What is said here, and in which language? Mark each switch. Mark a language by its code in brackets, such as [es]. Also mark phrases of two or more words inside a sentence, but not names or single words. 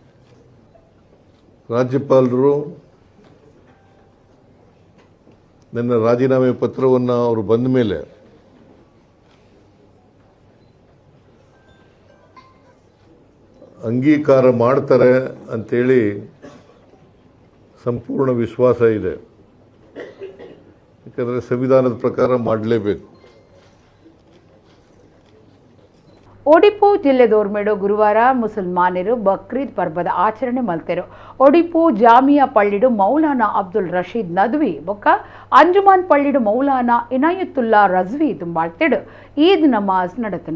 [kn] ರಾಜ್ಯಪಾಲರು ನನ್ನ ರಾಜೀನಾಮೆ ಪತ್ರವನ್ನು ಅವರು ಬಂದ ಮೇಲೆ ಅಂಗೀಕಾರ ಮಾಡ್ತಾರೆ ಅಂತೇಳಿ ಸಂಪೂರ್ಣ ವಿಶ್ವಾಸ ಇದೆ. ಯಾಕಂದರೆ ಸಂವಿಧಾನದ ಪ್ರಕಾರ ಮಾಡಲೇಬೇಕು. [tcy] ಒಡಿಪು ಜಿಲ್ಲೆ ದೋರ್ಮೇಡು ಗುರುವಾರ ಮುಸಲ್ಮಾನರು ಬಕ್ರೀದ್ ಪರ್ಬದ ಆಚರಣೆ ಮಲ್ತೆರು. ಒಡಿಪು ಜಾಮಿಯಾ ಪಳ್ಳಿಡು ಮೌಲಾನಾ ಅಬ್ದುಲ್ ರಶೀದ್ ನದ್ವಿ ಬೊಕ್ಕ ಅಂಜುಮಾನ್ ಪಳ್ಳಿಡು ಮೌಲಾನಾ ಇನಾಯತುಲ್ಲಾ ರಜ್ವಿ ತುಂಬಾಳ್ತೆಡು ಈದ್ ನಮಾಜ್ ನಡೆತಂಡ.